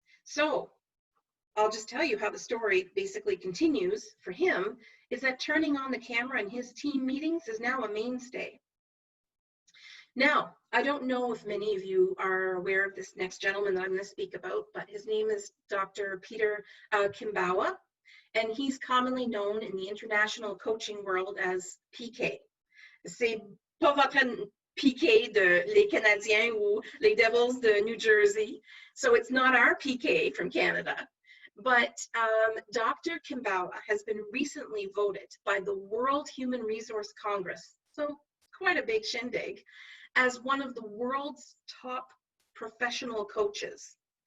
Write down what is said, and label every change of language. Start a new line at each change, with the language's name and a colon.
English: So I'll just tell you how the story basically continues for him, is that turning on the camera in his team meetings is now a mainstay. Now, I don't know if many of you are aware of this next gentleman that I'm going to speak about, but his name is Dr. Pierre Battah, and he's commonly known in the international coaching world as PK.
French: C'est pas votre PK de les Canadiens ou les Devils de New Jersey.
English: So it's not our PK from Canada. But Dr. Battah has been recently voted by the World Human Resource Congress, so quite a big shindig, as one of the world's top professional coaches.